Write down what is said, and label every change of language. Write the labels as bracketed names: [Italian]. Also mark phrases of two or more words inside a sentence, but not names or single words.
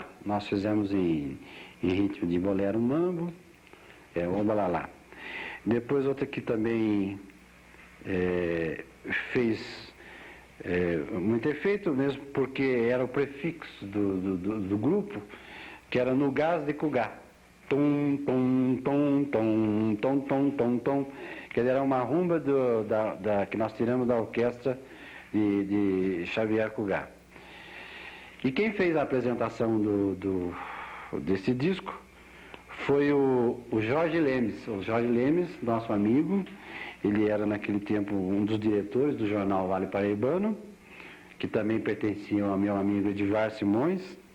[Portuguese] Nós fizemos em ritmo de bolero mambo, O Balalá. Depois outra que também fez muito efeito, mesmo porque era o prefixo do grupo, que era No Gás de Cugá. Tom, tom, tom, tom, tom, tom, tom, tom. Que era uma rumba que nós tiramos da orquestra de Xavier Cugá. E quem fez a apresentação desse disco foi o Jorge Lemes. O Jorge Lemes, nosso amigo, ele era naquele tempo um dos diretores do jornal Vale Paraibano, que também pertencia ao meu amigo Edivar Simões.